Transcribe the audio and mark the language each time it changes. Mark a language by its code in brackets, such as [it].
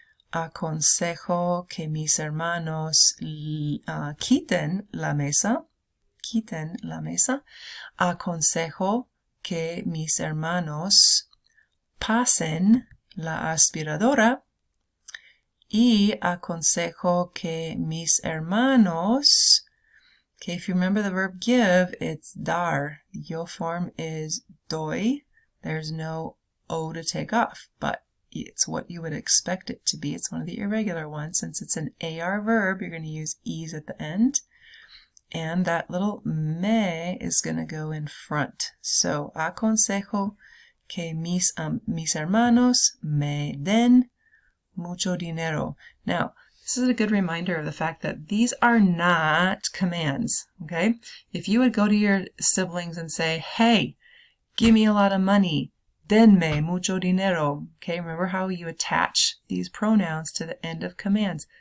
[es] Aconsejo que mis hermanos quiten la mesa. Quiten la mesa. Aconsejo que mis hermanos pasen la aspiradora. Y aconsejo que mis hermanos. [en] Okay, if you remember the verb give, it's dar. The yo form is doy. There's no o to take off, but it's what you would expect it to be. It's one of the irregular ones. Since it's an AR verb, you're going to use e's at the end. And that little me is going to go in front. [es] So, aconsejo que mis hermanos me den mucho dinero. [en] Now, this is a good reminder of the fact that these are not commands, okay? If you would go to your siblings and say, hey, give me a lot of money, [es] denme mucho dinero, [en] okay? Remember how you attach these pronouns to the end of commands.